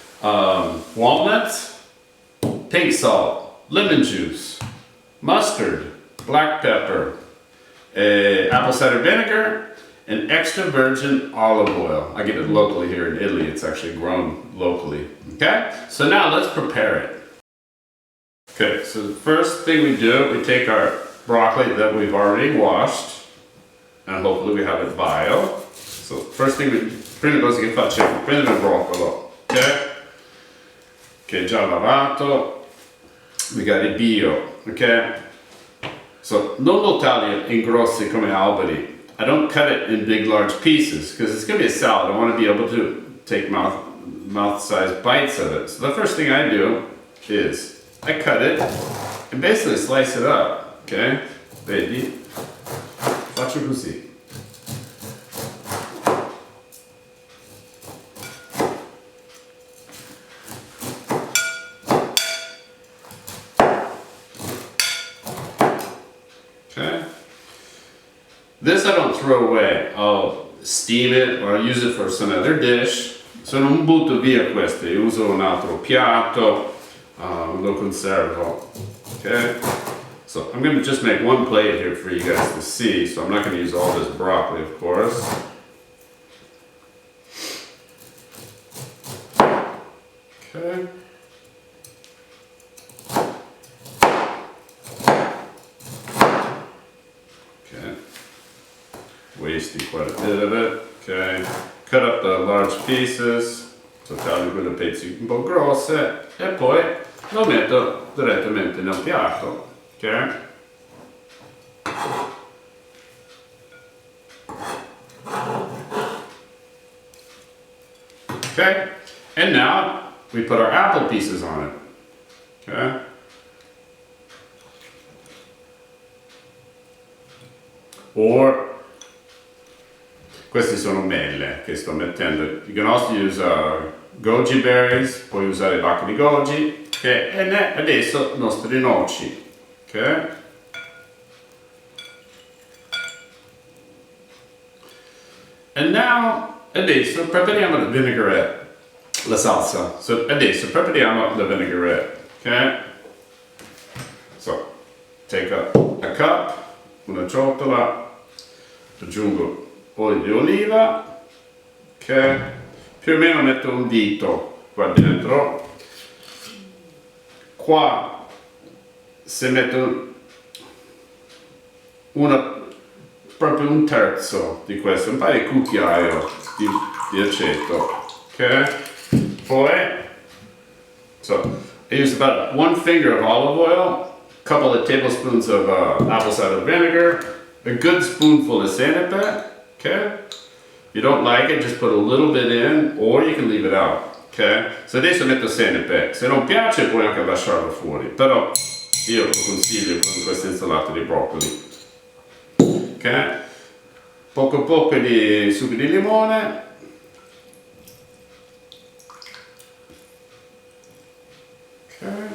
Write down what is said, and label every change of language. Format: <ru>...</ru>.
<en>Walnuts, pink salt, lemon juice, mustard, black pepper, apple cider vinegar, and extra virgin olive oil. I get it locally here in Italy. It's actually grown locally. Okay? So now let's prepare it. Okay, so the first thing we do, we take our broccoli that we've already washed, and hopefully we have it bio. So first thing,</en> <it>prima cosa che facciamo, prendere il broccolo, ok? Che è già lavato,</it> <en>we got it bio,</en> <it>ok? So non lo taglio in grossi come alberi.</it> <en>I don't cut it in big, large pieces because it's going to be a salad. I want to be able to take mouth-sized bites of it. So the first thing I do is I cut it and basically slice it up.</en> <it>Okay? Vedi? Faccio così.</it> <en>Okay? This I don't throw away. I'll steam it or I'll use it for some other dish.</en> <it>So non butto via queste, io uso un altro piatto, lo conservo.</it> <en>Okay? So I'm going to just make one plate here for you guys to see. So I'm not going to use all this broccoli, of course. Okay. Wasting quite a bit of it, ok? Cut up the large pieces,</en> <it>so taglio quelle pezzi un po' grosse e poi lo metto direttamente nel piatto, ok?</it> <en>Okay, and now we put our apple pieces on it, okay?</en> <it>Or questi sono mele che sto mettendo.</it> <en>You can also use goji berries,</en> <it>puoi usare bacche di goji,</it> <en>okay?</en> <it>E adesso nostre noci, ok?</it> <en>And now,</en> <it>adesso prepariamo la vinaigrette, la salsa. So adesso prepariamo la vinaigrette, ok?</it> <en>So, take a cup,</en> <it>una ciotola, aggiungo olio di oliva, ok? Più o meno metto un dito qua dentro. Qua se metto proprio un terzo di questo, un paio di cucchiaio di aceto, ok?</it> <en>Poi, so I use about 1 finger of olive oil, a couple of tablespoons of apple cider vinegar, a good spoonful of senepe, okay? If you don't like it, just put a little bit in, or you can leave it out, ok?</en> <it>So adesso metto senepe, se non piace puoi anche lasciarlo fuori, però io lo consiglio con questa insalata di broccoli, ok? Poco di succo di limone, ok?</it>